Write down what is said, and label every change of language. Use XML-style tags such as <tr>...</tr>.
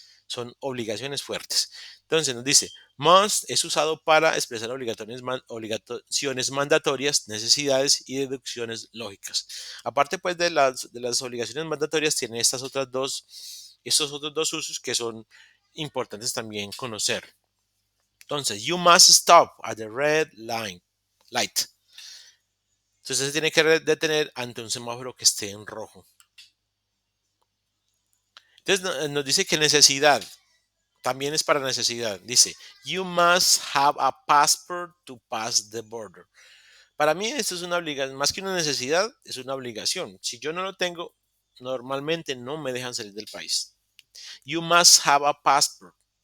<es>Son obligaciones fuertes. Entonces nos dice, must es usado para expresar obligaciones mandatorias, necesidades y deducciones lógicas. Aparte pues de las obligaciones mandatorias, tiene estos otros dos usos que son importantes también conocer.</es> <en>Entonces, you must stop at the red light.</en> <es>Entonces se tiene que detener ante un semáforo que esté en rojo. Entonces nos dice que necesidad, también es para necesidad.</es> <en>Dice, you must have a passport to pass the border.</en> <es>Para mí esto es una obligación, más que una necesidad, es una obligación. Si yo no lo tengo, normalmente no me dejan salir del país.</es> <en>You must have a passport.</en>